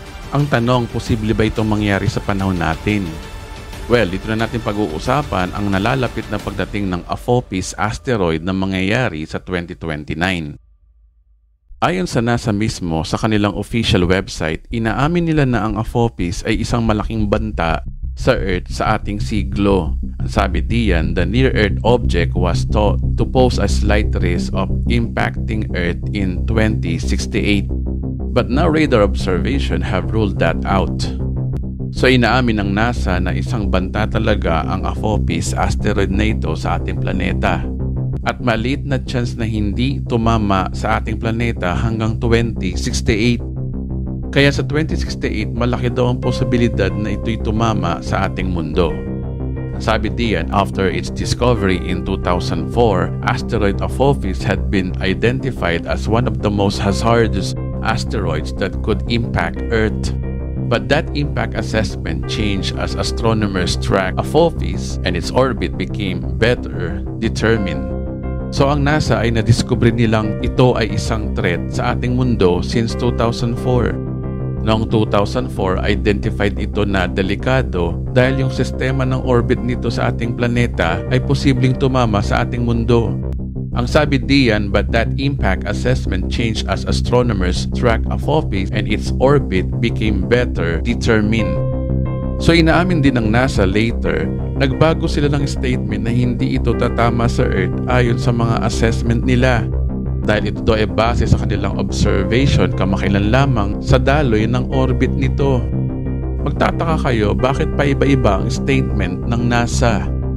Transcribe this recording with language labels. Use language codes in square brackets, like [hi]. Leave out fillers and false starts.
[tl] Ang tanong, posible ba itong mangyari sa panahon natin? Well, dito na natin pag-uusapan ang nalalapit na pagdating ng Apophis asteroid na mangyayari sa 2029. Ayon sa NASA mismo sa kanilang official website, inaamin nila na ang Apophis ay isang malaking banta sa Earth sa ating siglo. Ang sabi diyan, [en] the near-Earth object was thought to pose a slight risk of impacting Earth in 2068. But now radar observation have ruled that out. [tl] So inaamin ng NASA na isang banta talaga ang Apophis asteroid na ito sa ating planeta. At maliit na chance na hindi tumama sa ating planeta hanggang 2068. Kaya sa 2068, malaki daw ang posibilidad na ito'y tumama sa ating mundo. Sabi diyan, [en] after its discovery in 2004, asteroid Apophis had been identified as one of the most hazardous asteroids that could impact Earth. But that impact assessment changed as astronomers tracked Apophis and its orbit became better determined. [tl] So ang NASA ay nadiskubre nilang ito ay isang threat sa ating mundo since 2004. Noong 2004, identified ito na delikado dahil yung sistema ng orbit nito sa ating planeta ay posibleng tumama sa ating mundo. Ang sabi diyan, [en] but that impact assessment changed as astronomers tracked Apophis and its orbit became better determined. [tl] So inaamin din ng NASA later, nagbago sila ng statement na hindi ito tatama sa Earth ayon sa mga assessment nila. Dahil ito daw ay base sa kanilang observation kamakailan lamang sa daloy ng orbit nito. Magtataka kayo bakit pa iba-iba ang statement ng NASA.